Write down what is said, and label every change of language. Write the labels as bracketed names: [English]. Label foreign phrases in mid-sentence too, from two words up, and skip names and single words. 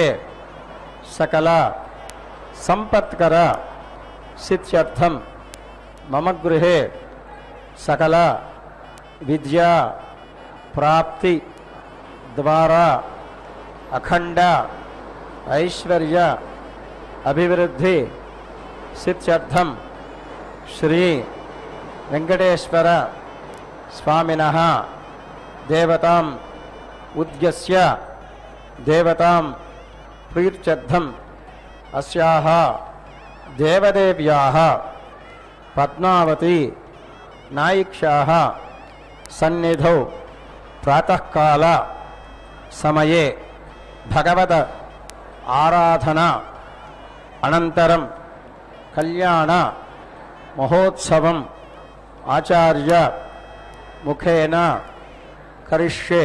[Sanskrit] సకల సంపత్కర సిద్ధ్యర్థం మమ గృహే సకల విద్యా ప్రాప్తి ద్వారా అఖండ ఐశ్వర్య అభివృద్ధి సిద్ధ్యర్థం శ్రీ వెంకటేశ్వర స్వామినః ದೇವತಾಂ ಉದ್ಯಸ್ಯ ದೇವತಾಂ ಪ್ರೀತ್ಯರ್ಥಂ ಅಸ್ಯಾಹ ದೇವದೇವ್ಯಾಹ ಪದ್ಮಾವತಿ ನಾಯಿಕ್ಷಾಹ ಸನ್ನಿಧೌ ಪ್ರಾತಃ ಕಾಲ ಸಮಯೇ ಭಗವದ ಆರಾಧನಾ ಅನಂತರಂ ಕಲ್ಯಾಣ ಮಹೋತ್ಸವಂ ಆಚಾರ್ಯ ಮುಖೇನ ಕರಿಷ್ಯೆ.